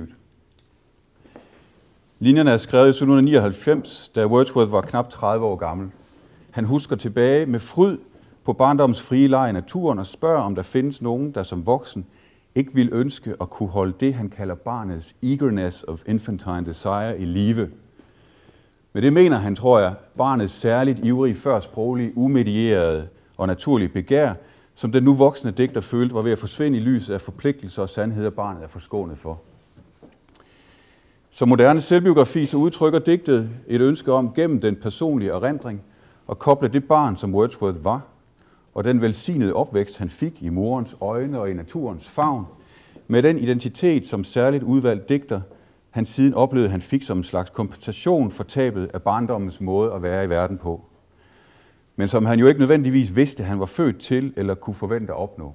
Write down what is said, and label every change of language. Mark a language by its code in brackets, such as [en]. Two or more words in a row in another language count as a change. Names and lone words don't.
[da] Linjerne er skrevet i 1799, da Wordsworth var knap 30 år gammel. Han husker tilbage med fryd på barndommens frie leg i naturen og spørger, om der findes nogen, der som voksen ikke vil ønske at kunne holde det, han kalder barnets [en] eagerness of infantine desire [da] i live. Med det mener han, tror jeg, barnets særligt ivrige, førsproglige, umedierede og naturlige begær, som den nu voksne digter følte var ved at forsvinde i lyset af forpligtelser og sandheder, barnet er forskånet for. Som moderne selvbiografi så udtrykker digtet et ønske om gennem den personlige erindring at koble det barn, som Wordsworth var, og den velsignede opvækst, han fik i morens øjne og i naturens favn, med den identitet, som særligt udvalgt digter, han siden oplevede, han fik som en slags kompensation for tabet af barndommens måde at være i verden på, men som han jo ikke nødvendigvis vidste, han var født til eller kunne forvente at opnå.